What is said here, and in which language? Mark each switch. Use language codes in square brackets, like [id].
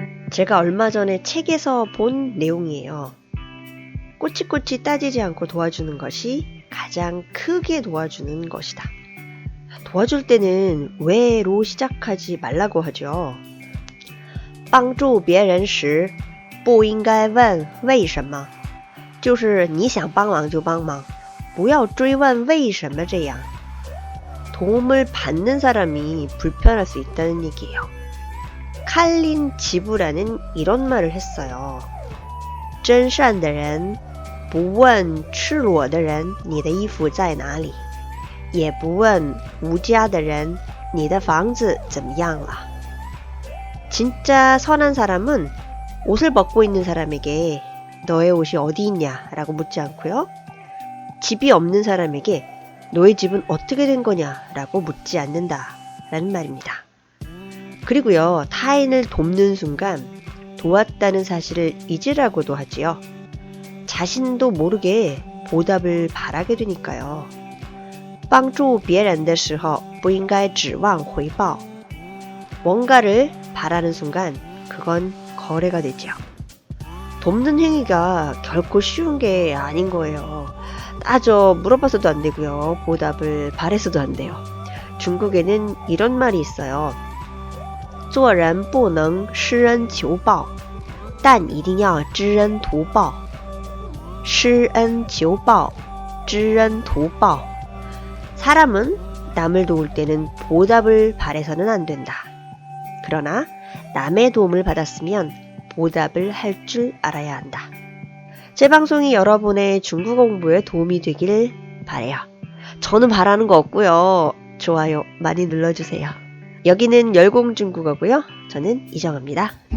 [ko] 제가 얼마 전에 책에서 본 내용이에요. 꼬치꼬치 따지지 않고 도와주는 것이 가장 크게 도와주는 것이다. 도와줄 때는 왜로 시작하지 말라고 하죠. [zh] 帮助别人时不应该问为什么就是你想帮忙就帮忙不要追问为什么这样 [ko] 도움을 받는 사람이 불편할 수 있다는 얘기예요. 칼린 지브라는 이런 말을 했어요. [zh] 真善的人不问赤裸的人你的衣服在哪里也不问无家的人你的房子怎么样了 [ko] 진짜 선한 사람은 옷을 벗고 있는 사람에게 너의 옷이 어디 있냐 라고 묻지 않고요. 집이 없는 사람에게 너의 집은 어떻게 된 거냐 라고 묻지 않는다 라는 말입니다. 그리고요, 타인을 돕는 순간 도왔다는 사실을 잊으라고도 하지요. 자신도 모르게 보답을 바라게 되니까요. [zh] 帮助别人的时候不应该指望回报 [ko] 뭔가를 바라는 순간 그건 거래가 되죠. 돕는 행위가 결코 쉬운 게 아닌 거예요. 따져 물어봐서도 안 되고요. 보답을 바래서도 안 돼요. 중국에는 이런 말이 있어요. [zh] 做人不能施恩求报但一定要知恩图报施恩求报知恩图报 [ko] 사람은 남을 도울 때는 보답을 바래서는 안 된다. 그러나 남의 도움을 받았으면 보답을 할 줄 알아야 한다. 제 방송이 여러분의 중국어 공부에 도움이 되길 바래요. 저는 바라는 거 없고요. 좋아요 많이 눌러주세요. 여기는 열공중국어고요. 저는 이정아입니다.